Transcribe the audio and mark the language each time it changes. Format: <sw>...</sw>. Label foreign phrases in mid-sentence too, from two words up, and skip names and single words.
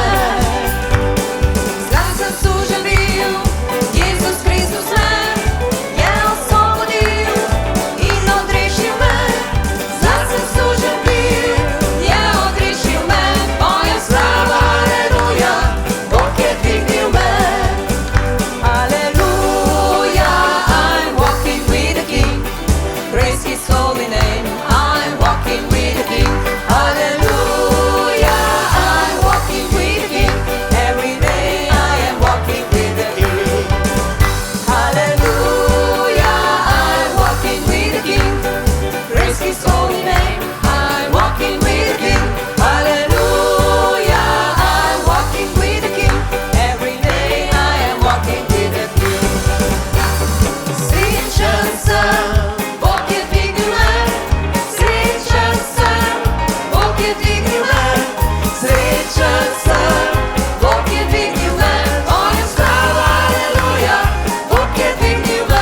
<sl>Zlahka sem sužen bil, Jezus Kristus me je osvobodil in odrešil me. Zlahka sem sužen bil, je odrešil me, moja slava, aleluja, Bog je dvignil me.</sl> <en>Hallelujah, I'm walking with the King. Praise His holy name. I'm walking with the King. Hallelujah, I'm walking with the King. Every day I am walking with the King. Hallelujah, I'm walking with the King. Praise His holy name. I'm walking with the King. Hallelujah, I'm walking with the King. Every day I am walking with the King.</en> <sl>Srečen sem, Bog je dvignil me. Srečen sem, Bog je dvignil me. Srečen sem, Bog je dvignil me. Moja slava, aleluja, Bog je dvignil me.</sl>